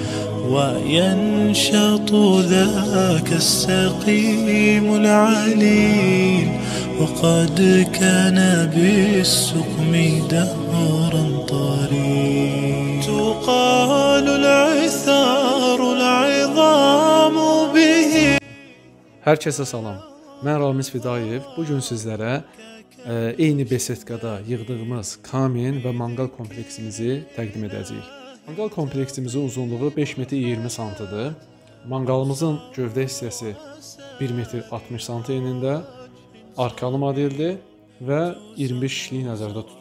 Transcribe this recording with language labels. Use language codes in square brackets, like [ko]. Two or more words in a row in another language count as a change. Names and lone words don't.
[ar] وينشط ذاك السقيم العليل وقد كان بالسقم دهرا طريق تقال العثار العظام به. [az] Herkese salam. Mən Ramiz Fidayev. Bugün sizlərə eyni besetkada yığdığımız kamin və manqal kompleksimizi təqdim edəcəyik. Manqal kompleksimizin uzunluğu 5 metr 20 santıdır. Manqalımızın gövdə hissəsi 1 metr 60 sant enində, arkalı modeldir və 25 kişilik nəzərdə tutulur.